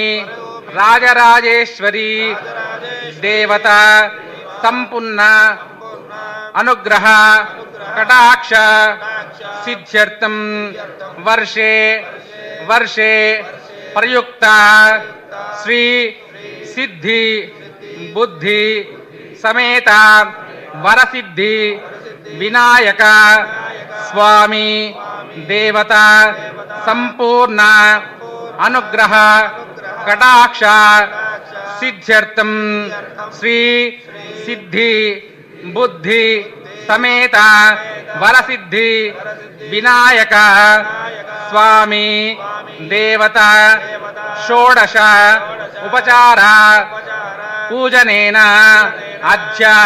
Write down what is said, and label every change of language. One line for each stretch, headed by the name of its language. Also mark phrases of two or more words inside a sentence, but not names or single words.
Sanskrit: राजराजेश्वरी देवता संपूर्ण अनुग्रह कटाक्ष सिद्ध्यर्थं वर्षे वर्षे प्रयुक्त श्री सिद्धि बुद्धि समेत वरसिद्धि विनायक स्वामी దేవత సంపూర్ణ అనుగ్రహ కటాక్ష సిద్ధ్యర్థం శ్రీ సిద్ధి బుద్ధి సమేత వరసిద్ధి వినాయక స్వామి దేవత షోడశ ఉపచార పూజనేన అద్య